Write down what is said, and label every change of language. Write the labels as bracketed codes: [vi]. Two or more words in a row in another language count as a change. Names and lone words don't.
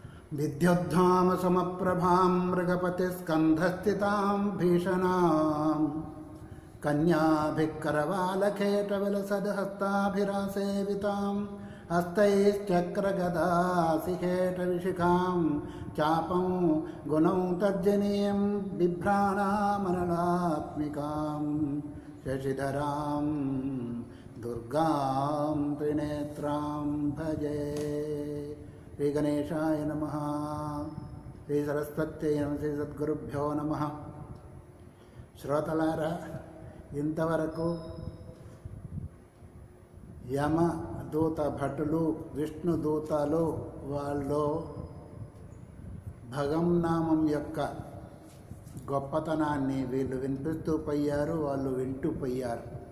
[sa] विद्युद्धामसमप्रभां मृगपतिस्कन्धस्थितां भीषणां कन्याभिक्करवालखेटविलसद्हस्ताभिरासेवितां हस्तैश्चक्रगदासिखेटविशिखां चापं गुणौ तर्जनीं बिभ्राणामनलात्मिकां शशिधरां दुर्गां त्रिनेत्रां भजे। శ్రీ గణేశాయ నమః. శ్రీ సరస్వత్యై నమః. శ్రీ సద్గురుభ్యో నమః. [te] శ్రోతలారా, ఇంతవరకు యమదూత భటులు, విష్ణుదూతలు వాళ్ళు భగవన్నామం యొక్క గొప్పతనాన్ని వీళ్ళు వినిపిస్తూ పోయారు, వాళ్ళు వింటూ పోయారు.